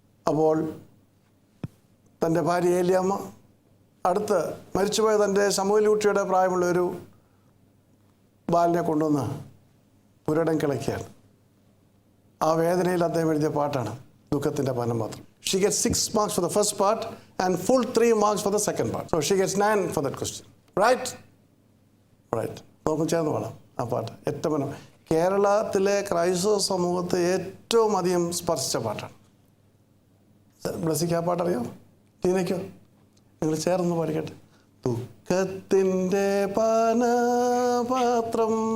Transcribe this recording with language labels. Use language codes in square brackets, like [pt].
[ml] അപ്പോൾ തൻ്റെ ഭാര്യ ഏലിയാമ്മ അടുത്ത് മരിച്ചുപോയ തൻ്റെ ശമൂവേൽ കുട്ടിയുടെ പ്രായമുള്ള ഒരു ബാലിനെ കൊണ്ടുവന്ന് പുരടം കിളയ്ക്കുകയാണ്. ആ വേദനയിൽ അദ്ദേഹം എഴുതിയ പാട്ടാണ് ദുഃഖത്തിൻ്റെ പാനപാത്രം. [en] She gets 6 marks for the first part and full 3 marks for the second part. So she gets 9 for that question. [ml] Right? നമുക്ക് ചേർന്ന് പാടാം ആ പാട്ട്. ഏറ്റവും കേരളത്തിലെ ക്രൈസ്തവ സമൂഹത്തെ ഏറ്റവും അധികം സ്പർശിച്ച പാട്ടാണ്. ബ്ലസ്സിക്ക് ആ പാട്ടറിയോ? ടീനയ്ക്കോ? നിങ്ങൾ ചേർന്ന് പാടിക്കട്ടെ. ദുഃഖത്തിൻ്റെ പാനപാത്രം